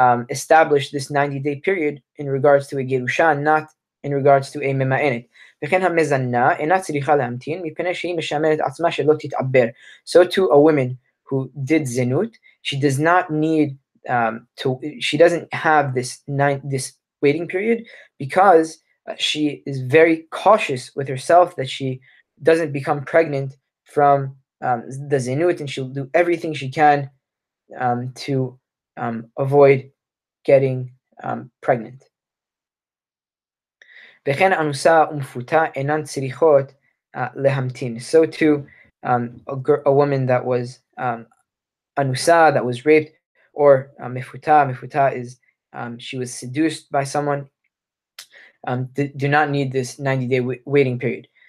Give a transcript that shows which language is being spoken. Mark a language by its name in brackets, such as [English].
[English] establish this 90-day period in regards to a Gerushan, not in regards to a ממאנת. [Hebrew] וכן המזנה אינה צריכה להמתין מפני שהיא משמרת עצמה שלא תתעבר. [English] So to a woman who did zinut, she does not need she doesn't have this waiting period because she is very cautious with herself that she doesn't become pregnant from the zinut, and she'll do everything she can to avoid getting pregnant. [Hebrew] וכן אנוסה ומפותה אינן צריכות להמתין. [English] So too, a woman that was anusa, that was raped, or mefuta. Mefuta is she was seduced by someone. Do not need this 90-day waiting period.